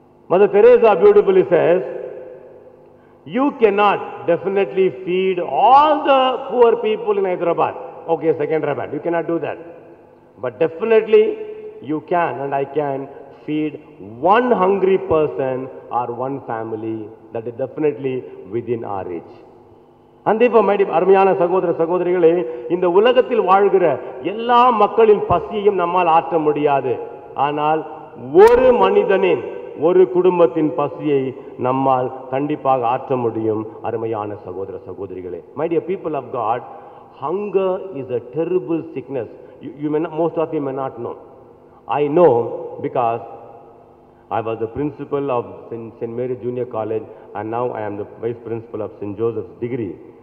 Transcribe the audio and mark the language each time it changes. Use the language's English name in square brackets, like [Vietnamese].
[English] Mother Teresa beautifully says, you cannot definitely feed all the poor people in Hyderabad. Okay, Secunderabad, you cannot do that. But definitely you can and I can feed one hungry person or one family that is definitely within our reach. And therefore, my [Tamil] அருமையான சகோதர சகோதரிகளே, இந்த உலகத்தில் வாழ்கிற எல்லா மக்களின் பசியையும் நம்மால் ஆற்ற முடியாது. ஆனால் ஒரு மனிதனின் ஒரு குடும்பத்தின் பசியை நம்மால் கண்டிப்பாக ஆற்ற முடியும். அருமையான சகோதர சகோதரிகளே, [English] my dear people of God, hunger is a terrible sickness. You may not, most of you may not know. I know because I was the principal of St. Mary Junior College and now I am the vice principal of St. Joseph's degree.